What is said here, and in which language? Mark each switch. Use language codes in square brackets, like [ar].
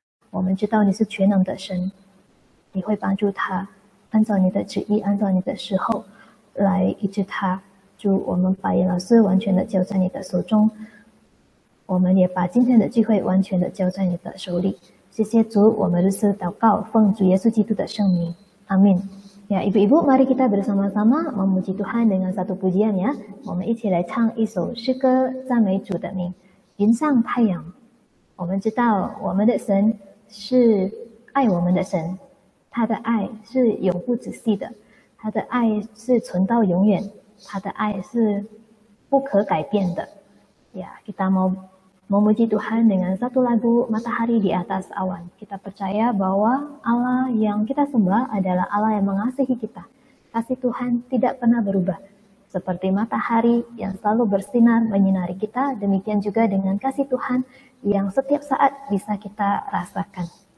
[zh] 我们知道你是全能的神，你会帮助他，按照你的旨意，按照你的时候来医治他。主，我们把严老师完全的交在你的手中，我们也把今天的聚会完全的交在你的手里。谢谢主，我们如此祷告，奉主耶稣基督的圣名，阿门。 [id] Ya, ibu-ibu, mari kita bersama-sama memuji Tuhan dengan satu pujian ya. [zh] 我们一起来唱一首诗歌赞美主的名。云上太阳，我们知道我们的神是爱我们的神，他的爱是永不止息的，他的爱是存到永远，他的爱是不可改变的。 [id] Ya, kita mau memuji Tuhan dengan satu lagu Matahari di Atas Awan. Kita percaya bahwa Allah yang kita sembah adalah Allah yang mengasihi kita. Kasih Tuhan tidak pernah berubah. Seperti matahari yang selalu bersinar menyinari kita, demikian juga dengan kasih Tuhan yang setiap saat bisa kita rasakan.